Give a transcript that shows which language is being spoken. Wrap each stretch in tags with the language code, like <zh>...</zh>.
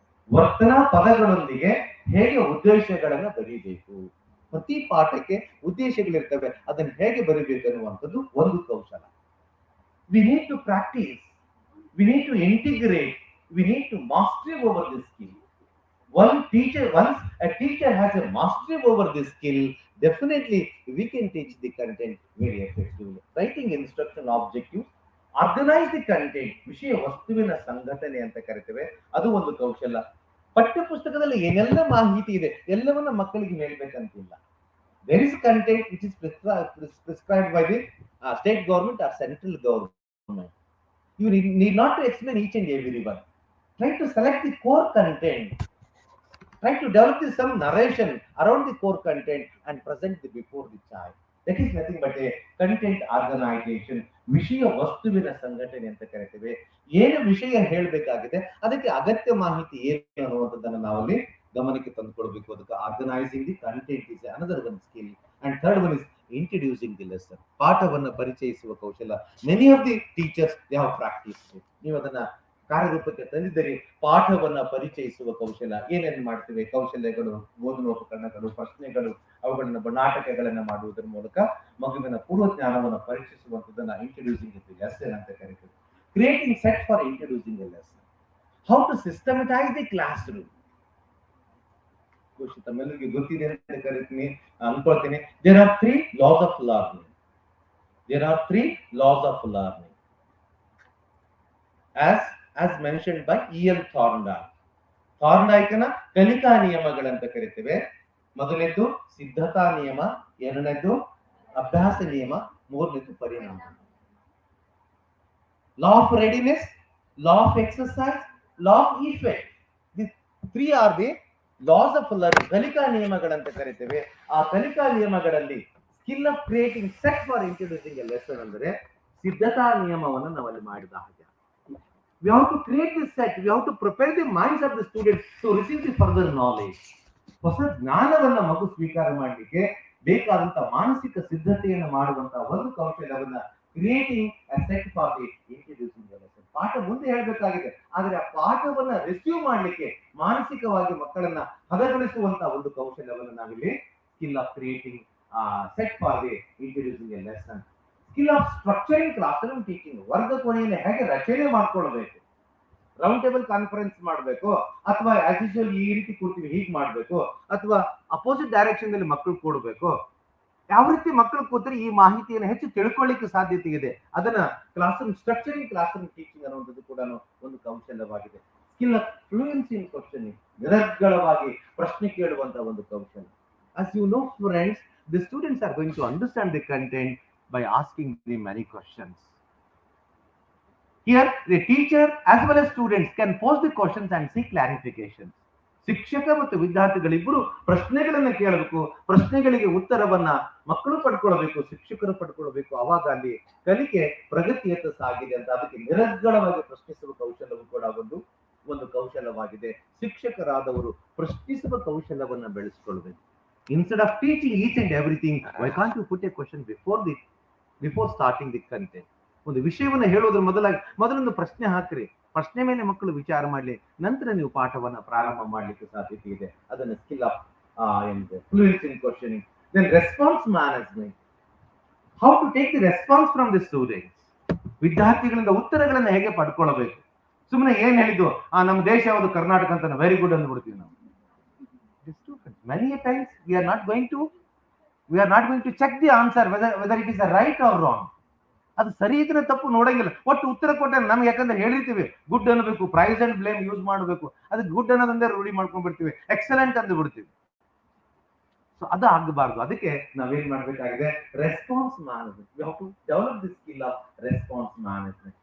<kn>ವರ್ತನಾ ಪದಗಳೊಂದಿಗೆ ಹೇಗೆ ಉದ್ದೇಶಗಳನ್ನು ಬರೀಬೇಕು. ಪ್ರತಿ ಪಾಠಕ್ಕೆ ಉದ್ದೇಶಗಳಿರ್ತವೆ, ಅದನ್ನು ಹೇಗೆ ಬರೀಬೇಕು ಅನ್ನುವಂಥದ್ದು ಒಂದು ಕೌಶಲ.</kn> <en>We need to practice. We need to integrate. We need to master over this skill. Once a teacher has a mastery over this skill, definitely we can teach the content very effectively. Writing instructional objectives, organize the content,</en> <kn>ವಿಷಯ ವಸ್ತುವಿನ ಸಂಘಟನೆ ಅಂತ ಕರಿತೇವೆ, ಅದು ಒಂದು ಕೌಶಲ. ಪಠ್ಯ ಪುಸ್ತಕದಲ್ಲಿ ಏನೆಲ್ಲ ಮಾಹಿತಿ ಇದೆ ಎಲ್ಲವನ್ನ ಮಕ್ಕಳಿಗೆ ಹೇಳ್ಬೇಕಂತಿಲ್ಲ.</kn> <en>There is content which is prescribed by the state government or central government. You need not to explain each and every one. Try to select the core content. Try to develop some narration around the core content and present it before the child. That is nothing but a content organization.</en> <kn>ವಿಷಯ ವಸ್ತುವಿನ ಸಂಘಟನೆ ಅಂತ ಕರಿತೇವೆ. ಏನು ವಿಷಯ ಹೇಳಬೇಕಾಗಿದೆ ಅದಕ್ಕೆ ಅಗತ್ಯ ಮಾಹಿತಿ ಏನು ಅನ್ನುವಂಥದ್ದನ್ನು ನಾವಲ್ಲಿ ಗಮನಕ್ಕೆ ತಂದುಕೊಳ್ಬೇಕು.</kn> <en>ಅದಕ್ಕೆ organising the content is another one skill. And third one is introducing the lesson.</en> <kn>ಪಾಠವನ್ನ ಪರಿಚಯಿಸುವ ಕೌಶಲ.</kn> <en>Many of the teachers they have practice.</en> <kn>ನೀವು ಅದನ್ನ ಕಾರ್ಯರೂಪಕ್ಕೆ ತಂದಿದ್ದರೆ ಪಾಠವನ್ನ ಪರಿಚಯಿಸುವ ಕೌಶಲ. ಏನೇನು ಮಾಡ್ತೇವೆ ಕೌಶಲ್ಯಗಳು, ಬೋಧನೋಪಕರಣಗಳು, ಪ್ರಶ್ನೆಗಳು, ಅವುಗಳನ್ನ ನಾಟಕಗಳನ್ನ ಮಾಡುವುದರ ಮೂಲಕ ಮಗುವಿನ ಪೂರ್ವ ಜ್ಞಾನವನ್ನು ಪರೀಕ್ಷಿಸುವಂಥದ್ದನ್ನ</kn> <en>introducing the lesson</en> <kn>ಅಂತ ಕರೀತೀವಿ.</kn> <en>Creating set for introducing the lesson. How to systematise the classroom.</en> <kn>ತಮ್ಮೆಲ್ಲರಿಗೆ ಗೊತ್ತಿದೆ ಅಂತ ಕರಿತೀನಿ ಅನ್ಕೊಳ್ತೀನಿ.</kn> <en>There are 3 laws of learning. There are 3 laws of learning as mentioned by E.L.</en> <kn>Thorndike. ಥಾರ್ನ್ಡೈಕ್ನ ಕಲಿಕಾ ನಿಯಮಗಳಂತ ಕರಿತೇವೆ. ಮೊದಲನೇದು ಸಿದ್ಧತಾ ನಿಯಮ, ಎರಡನೇದು ಅಭ್ಯಾಸ ನಿಯಮ, ಮೂರನೇದು ಪರಿಣಾಮ.</kn> <en>Law of readiness, law of exercise, law of effect. These 3 are the laws of learning.</en> <kn>ಕಲಿಕಾ ನಿಯಮಗಳಂತ ಕರಿತೇವೆ. ಆ ಕಲಿಕಾ ನಿಯಮಗಳಲ್ಲಿ</kn> <en>skill of creating set for introducing a lesson</en> <kn>ಅಂದ್ರೆ ಸಿದ್ಧತಾ ನಿಯಮವನ್ನು ನಾವಲ್ಲಿ ಮಾಡಿದ ಹಾಗೆ.</kn> <en>We have to create this set. We have to prepare the minds of the students to receive the further knowledge.</en> <kn>ಹೊಸ ಜ್ಞಾನವನ್ನ ಮಗು ಸ್ವೀಕಾರ ಮಾಡಲಿಕ್ಕೆ ಬೇಕಾದಂತ ಮಾನಸಿಕ ಸಿದ್ಧತೆಯನ್ನು ಮಾಡುವಂತ ಒಂದು ಕೌಶಲ್ಯವನ್ನ</kn> <en>Creating a set for the introducing the lesson.</en> <kn>ಪಾಠ ಮುಂದೆ ಹೇಳಬೇಕಾಗಿದೆ, ಆದ್ರೆ ಆ ಪಾಠವನ್ನ ರಿಸೀವ್ ಮಾಡಲಿಕ್ಕೆ ಮಾನಸಿಕವಾಗಿ ಮಕ್ಕಳನ್ನ ಹದಗೊಳಿಸುವಂತ ಒಂದು ಕೌಶಲ್ಯವನ್ನು ನಾವಿಲ್ಲಿ</kn> <en>Skill of creating set for the introducing a lesson. Skill of structuring classroom teaching.</en> <kn>ವರ್ಗ ಕೋಣೆಯನ್ನು ಹೇಗೆ ರಚನೆ ಮಾಡ್ಕೊಳ್ಬೇಕು, ರೌಂಡ್ ಟೇಬಲ್ ಕಾನ್ಫರೆನ್ಸ್ ಮಾಡಬೇಕು ಅಥವಾ ಆಸ್ ಯೂಶುವಲ್ ಈ ರೀತಿ ಕೂರ್ತೀವಿ ಹೀಗೆ ಮಾಡಬೇಕು ಅಥವಾ ಅಪೋಸಿಟ್ ಡೈರೆಕ್ಷನ್ ನಲ್ಲಿ ಮಕ್ಕಳು ಕೂಡಬೇಕು, ಯಾವ ರೀತಿ ಮಕ್ಕಳು ಕೂತ್ರೆ ಈ ಮಾಹಿತಿಯನ್ನು ಹೆಚ್ಚು ತಿಳ್ಕೊಳ್ಳಿಕ್ಕೆ ಸಾಧ್ಯತೆ ಇದೆ, ಅದನ್ನ class room structuring class room teaching ಅನ್ನುವಂಥದ್ದು ಕೂಡ ಒಂದು ಕೌಶಲ್ಯವಾಗಿದೆ.</kn> <en>Skill of fluency in questioning.</en> <kn>ನಿರರ್ಗಳವಾಗಿ ಪ್ರಶ್ನೆ ಕೇಳುವಂತ ಒಂದು ಕೌಶಲ್ಯ.</kn> <en>As you know friends, the students are going to understand the content by asking them many questions. Here the teacher as well as students can pose the questions and seek clarifications.</en> <kn>ಶಿಕ್ಷಕ ಮತ್ತು ವಿದ್ಯಾರ್ಥಿಗಳಿಬ್ಬರು ಪ್ರಶ್ನೆಗಳನ್ನ ಕೇಳಬೇಕು, ಪ್ರಶ್ನೆಗಳಿಗೆ ಉತ್ತರವನ್ನ ಮಕ್ಕಳು ಪಡ್ಕೊಳ್ಬೇಕು, ಶಿಕ್ಷಕರು ಪಡ್ಕೊಳ್ಬೇಕು. ಅವಾಗ ಅಲ್ಲಿ ಕಲಿಕೆ ಪ್ರಗತಿಯತ್ತ ಸಾಗಿದೆ ಅಂತ. ಅದಕ್ಕೆ ನಿರರ್ಗಳವಾಗಿ ಪ್ರಶ್ನಿಸುವ ಕೌಶಲ್ಯವು ಕೂಡ ಒಂದು ಕೌಶಲ್ಯವಾಗಿದೆ. ಶಿಕ್ಷಕರಾದವರು ಪ್ರಶ್ನಿಸುವ ಕೌಶಲ್ಯವನ್ನ ಬೆಳೆಸಿಕೊಳ್ಬೇಕು.</kn> <en>Instead of teaching each and everything, why can't you put a question before starting the content?</en> <kn>ಒಂದು ವಿಷಯವನ್ನ ಹೇಳೋದ್ರ ಮೊದಲೊಂದು ಪ್ರಶ್ನೆ ಹಾಕ್ರಿ. ಪ್ರಶ್ನೆ ಮೇಲೆ ಮಕ್ಕಳು ವಿಚಾರ ಮಾಡಲಿ, ನಂತರ ನೀವು ಪಾಠವನ್ನ ಪ್ರಾರಂಭ ಮಾಡ್ಲಿಕ್ಕೆ ಸಾಧ್ಯತೆ ಇದೆ. ಅದನ್ನ</kn> <en>Skill of fluency in questioning. Then response management. How to take the response from the students.</en> <kn>ವಿದ್ಯಾರ್ಥಿಗಳಿಂದ ಉತ್ತರಗಳನ್ನು ಹೇಗೆ ಪಡ್ಕೊಳ್ಬೇಕು. ಸುಮ್ಮನೆ ಏನ್ ಹೇಳಿದ್ದು ನಮ್ಮ ದೇಶ ಯಾವುದು ಕರ್ನಾಟಕ ಅಂತ</kn> <en>very good</en> <kn>ಅಂದ್ಬಿಡ್ತೀವಿ ನಾವು.</kn> <en>Many times we are not going to check the answer whether it is a right or wrong.</en> <kn>ಅದು ಸರಿ ಇದ್ರೆ ತಪ್ಪು ನೋಡಂಗಿಲ್ಲ. ಒಟ್ಟು ಉತ್ತರ ಕೊಟ್ಟರೆ ನಮ್ಗೆ ಯಾಕಂದ್ರೆ ಹೇಳಿರ್ತೀವಿ ಗುಡ್ ಅನ್ಬೇಕು,</kn> <en>praise and blame</en> <kn>ಯೂಸ್ ಮಾಡಬೇಕು. ಅದಕ್ಕೆ ಗುಡ್ ಅನ್ನೋದಂದ್ರೆ ರೂಢಿ ಮಾಡ್ಕೊಂಡ್ಬಿಡ್ತೀವಿ, ಎಕ್ಸಲೆಂಟ್ ಅಂದು ಬಿಡ್ತೀವಿ. ಸೊ ಅದು ಆಗಬಾರ್ದು. ಅದಕ್ಕೆ ನಾವೇನ್ ಮಾಡ್ಬೇಕಾಗಿದೆ,</kn> <en>Response management. We have to develop the skill of response management.</en>